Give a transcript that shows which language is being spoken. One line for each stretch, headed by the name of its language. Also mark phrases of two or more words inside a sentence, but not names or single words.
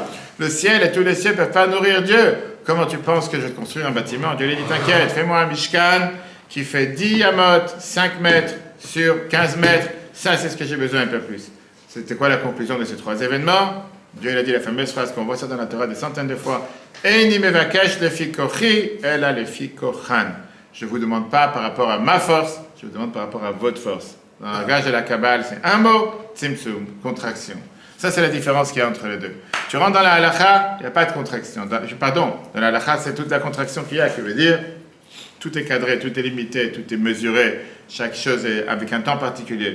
French: Le ciel et tous les cieux ne peuvent pas nourrir Dieu. Comment tu penses que je vais te construire un bâtiment? Dieu lui dit, t'inquiète, fais-moi un Mishkan qui fait 10 amot, 5 mètres sur 15 mètres. Ça, c'est ce que j'ai besoin, un peu plus. C'était quoi la conclusion de ces 3 événements? Dieu il a dit la fameuse phrase qu'on voit ça dans la Torah des centaines de fois.
Hebrew: איני מבקש לפי כוחי אלא לפי כוחן.
French: Je ne vous demande pas par rapport à ma force, je vous demande par rapport à votre force. Dans le langage de la Kabbale, c'est un mot, tzimtzum, contraction. Ça, c'est la différence qu'il y a entre les deux. Tu rentres dans la halakha, il n'y a pas de contraction. Dans la halakha, c'est toute la contraction qu'il y a, qui veut dire tout est cadré, tout est limité, tout est mesuré, chaque chose est avec un temps particulier.